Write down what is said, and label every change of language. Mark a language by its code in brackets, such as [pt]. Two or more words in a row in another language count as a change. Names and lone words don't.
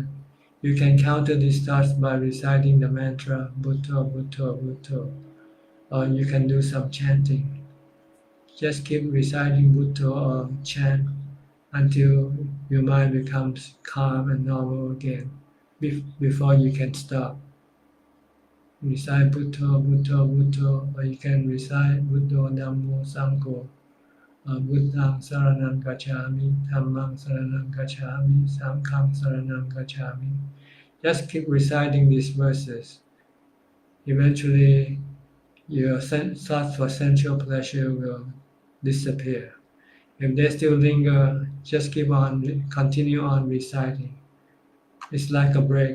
[en] You can counter these thoughts by reciting the mantra Bhutto, Bhutto, Bhutto, or you can do some chanting. Just keep reciting Bhutto or chant until your mind becomes calm and normal again before you can stop. Recite Bhutto, Bhutto, Bhutto, or you can recite [pi] Bhutto, Dhammo, Sangho, Buddhang Saranam Gacchami, Dhammang Saranam Gacchami, Sanghang Saranam Gacchami. [en] Just keep reciting these verses. Eventually, your thoughts for sensual pleasure will disappear. If they still linger, just continue on reciting. It's like a break.